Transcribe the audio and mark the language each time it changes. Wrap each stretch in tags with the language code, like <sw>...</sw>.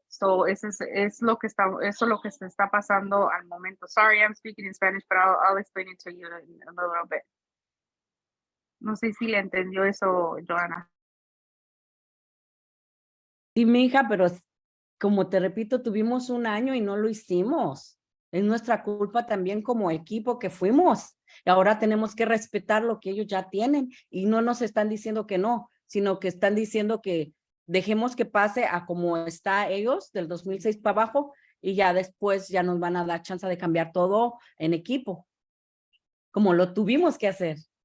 <es>So, eso es lo que se está pasando al momento.</es> <en>Sorry, I'm speaking in Spanish, but I'll explain it to you in a little bit.</en> <es>No sé si le entendió eso, Joana. Sí, mija, pero como te repito, tuvimos un año y no lo hicimos. Es nuestra culpa también como equipo que fuimos. Y ahora tenemos que respetar lo que ellos ya tienen, y no nos están diciendo que no, sino que están diciendo que dejemos que pase a como está ellos del 2006 para abajo, y ya después ya nos van a dar chance de cambiar todo en equipo, como lo tuvimos que hacer.</es>